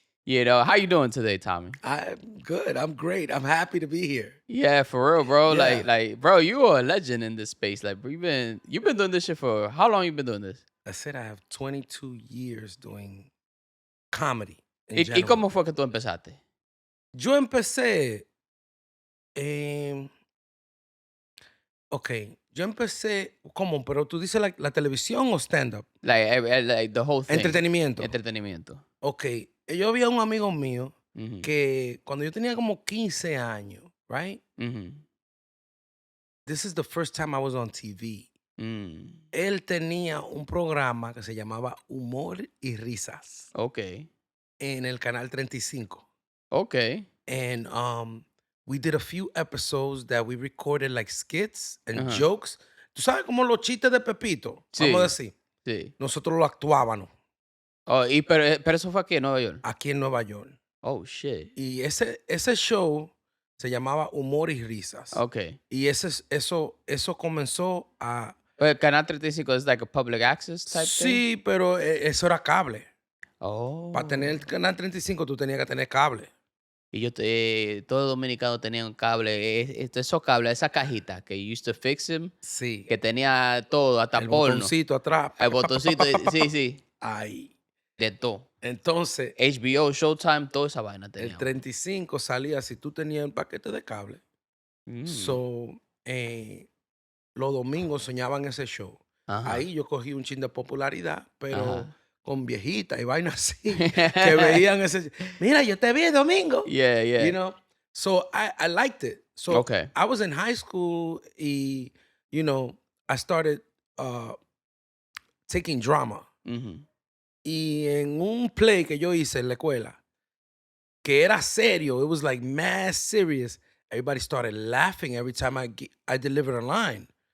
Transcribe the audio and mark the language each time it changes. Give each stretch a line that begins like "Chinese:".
English: How you doing today, Tommy? I'm good. I'm great. I'm happy to be here. Yeah, for real, bro. Yeah. Bro, you are a legend in this space. Like, you've been doing this shit for how long? You been doing this? I said I have 22 years doing comedy in
Spanish: ¿Y
English: general.
Spanish: cómo fue que tú empezaste? Yo empecé, ok, yo empecé, ¿cómo? Pero tú dices la televisión o stand-up? Like the whole thing. Entretenimiento. Entretenimiento. Ok, yo había un amigo mío Mhm. que cuando yo tenía como 15 años, right? Mhm.
English: This is the first time I was on TV. Mm.
Spanish: Él tenía un programa que se llamaba Humor y Risas
English: Okay.
Spanish: en el canal 35.
English: Okay. And we did a few episodes that we recorded like skits and Ajá. jokes.
Spanish: ¿Tú sabes como los chistes de Pepito? Vamos a decir. Sí. Nosotros lo actuábamos Oh, pero eso fue aquí en Nueva York. aquí en Nueva York.
English: Oh, shit.
Spanish: Y ese show se llamaba Humor y Risas.
English: Okay.
Spanish: Y eso comenzó a...
English: But Canal 35 is like a public access type thing?
Spanish: Sí, pero eso era cable. Oh. Para tener el Canal 35 tú tenías que tener cable. Y todo dominicano tenía un cable, esos cables, esa cajita que
English: you used to fix him,
Spanish: Sí. que tenía todo, hasta El porno. botoncito atrás. El botoncito, sí. Ahí. De todo. Entonces, HBO, Showtime, toda esa vaina tenía. el 35 salía si tú tenías un paquete de cable. So, los domingos soñaban ese show. Ajá. Ahí yo cogí un chin de popularidad, pero Ajá. con viejitas y vainas así, que veían ese... Mira, yo te vi el domingo.
English: Yeah. You know? So, I liked it. So, Okay. I was in high school y, I started taking drama. Mhm.
Spanish: Y en un play que yo hice en la escuela, que era serio,
English: it was like mad serious, everybody started laughing every time I delivered a line.